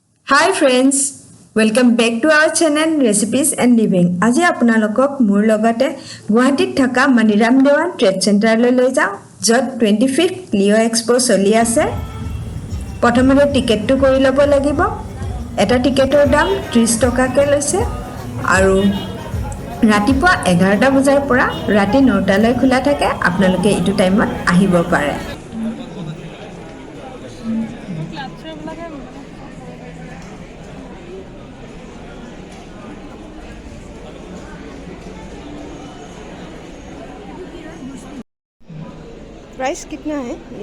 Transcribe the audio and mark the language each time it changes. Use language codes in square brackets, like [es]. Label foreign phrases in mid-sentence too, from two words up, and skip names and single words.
[en] Hi friends, welcome back to our channel Recipes and Living. [as] আজি আপোনালোকক মোৰ লগতে গুৱাহাটীত থকা মণিৰাম দেৱান ট্ৰেড চেণ্টাৰলৈ লৈ যাওঁ য'ত 25th Leo Expo চলি আছে। প্ৰথমতে টিকেটটো কৰি ল'ব লাগিব। এটা টিকেটৰ দাম 30 টকাকৈ লৈছে আৰু ৰাতিপুৱা 11টা বজাৰ পৰা ৰাতি 9টালৈ খোলা থাকে। আপোনালোকে এইটো টাইমত আহিব পাৰে। [hi] प्राइस कितना है ये?